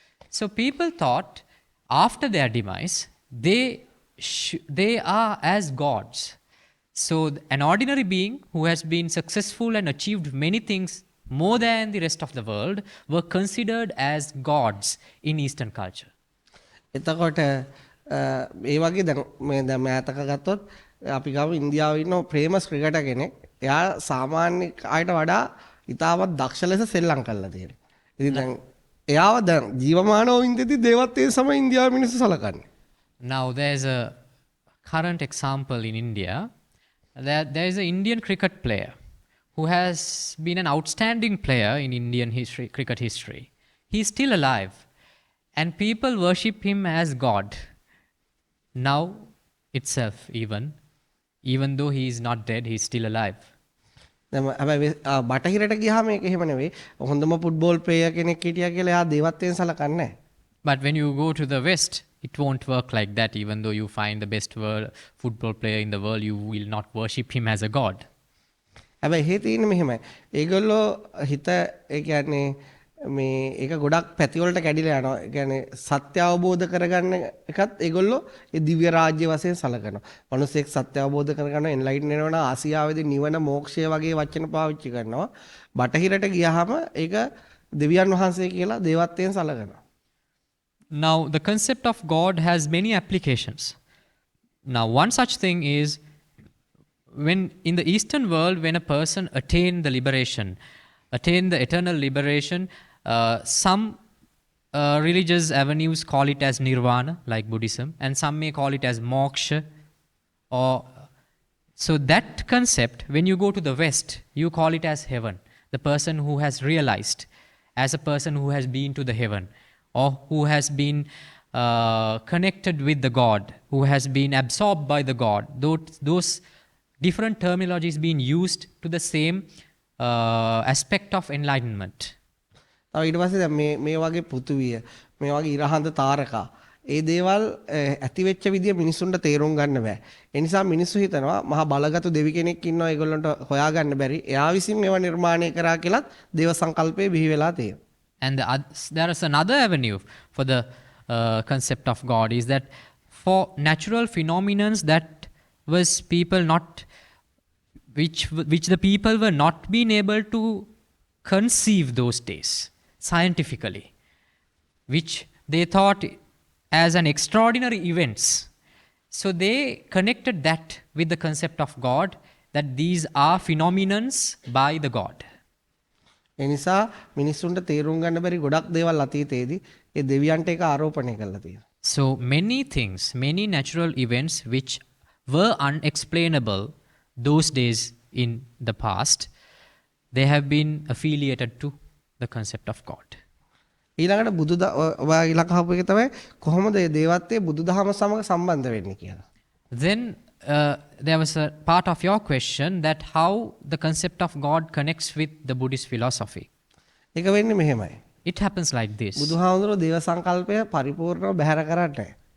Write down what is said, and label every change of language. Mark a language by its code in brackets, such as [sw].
[en] So people thought after their demise, they are as gods. So an ordinary being who has been successful and achieved many things more than the rest of the world were considered as gods in Eastern culture. [si] එතකොට ඒ වගේ දැන් මෑතක ගත්තොත් අපි ගාව ඉන්දියාවේ ඉන්න ප්‍රේමස් cricketer කෙනෙක් එයා සාමාන්‍ය අයට වඩා ඉතාමත් දක්ෂ ලෙස සෙල්ලම් කරලා තියෙනවා. ඉතින් දැන් එයාව දැන් ජීවමානව ඉඳිද්දි දේවත්වයේ සම ඉන්දියාවේ මිනිස්සු සලකන්නේ. [en] Now there's a current example in India that there is an Indian cricket player who has been an outstanding player in Indian history, cricket history. He is still alive and people worship him as God. Now itself even though he is not dead, he is still alive. [si] දැන් හැබැයි බටහිරට ගියාම මේක එහෙම නෙවෙයි. හොඳම football player කෙනෙක් හිටියා කියලා එයා දේවත්වයෙන් සලකන්නේ නැහැ. [en] But when you go to the West, It won't work like that. Even though you find the best football player in the world, you will not worship him as a god. [si] හැබැයි එහෙ තියෙන්නේ මෙහෙමයි. ඒගොල්ලෝ හිත ඒ කියන්නේ මේ ඒක ගොඩක් පැතිවලට කැඩිලා යනවා. ඒ කියන්නේ සත්‍ය අවබෝධ කරගන්න එකත් ඒගොල්ලෝ ඒ දිව්‍ය රාජ්‍ය වශයෙන් සලකනවා. මිනිස්සෙක් සත්‍ය අවබෝධ කරගන්න එන්ලයිටන් වෙනවා ආසියාවේදී නිවන මෝක්ෂය වගේ වචන පාවිච්චි කරනවා. බටහිරට ගියාම ඒක දෙවියන් වහන්සේ කියලා දේවත්වයෙන් සලකනවා. [en] Now, the concept of God has many applications. Now, one such thing is when in the Eastern world, when a person attained the liberation, attained the eternal liberation, some religious avenues call it as nirvana, like Buddhism, and some may call it as moksha. Or so that concept, when you go to the West, you call it as heaven. The person who has realized, as a person who has been to the heaven, or who has been connected with the God, who has been absorbed by the God. Those different terminologies being used to the same aspect of enlightenment. [si] තව ඊට පස්සේ දැන් මේ වගේ පෘථුවිය මේ වගේ ඉරහඳ තාරකා ඒ දේවල් ඇති වෙච්ච විදිය මිනිසුන්ට තේරුම් ගන්න බෑ. ඒ නිසා මිනිස්සු හිතනවා මහා බලගතු දෙවි කෙනෙක් ඉන්නවා ඒගොල්ලන්ට හොයා ගන්න බැරි. එයා විසින් මේවා නිර්මාණය කරා කියලාත් දේව සංකල්පයේ බිහි වෙලා තියෙනවා. [en] And there is another avenue for the concept of God is that for natural phenomena that was people not, which the people were not being able to conceive those days scientifically, which they thought as an extraordinary events. So they connected that with the concept of God, that these are phenomenons by the God. [si] ඒ නිසා මිනිස්සුන්ට තේරුම් ගන්න බැරි ගොඩක් දේවල් අතීතයේදී ඒ දෙවියන්ට ඒක ආරෝපණය කරලා තියෙනවා. [en] So many things, many natural events which were unexplainable those days in the past, they have been affiliated to the concept of God. [si] ඊළඟට ඔයා ඊළඟ අහපු එක තමයි කොහොමද මේ දේවත්වයේ බුදුදහම සමග සම්බන්ධ වෙන්නේ කියලා. [en] Then there was a part of your question that how the concept of God connects with the Buddhist philosophy. [si] ඒක වෙන්නේ මෙහෙමයි. [en] It happens like this. [si] බුදුහාමුදුරුවෝ දේව සංකල්පය පරිපූර්ණව බැහැර කරන්නේ.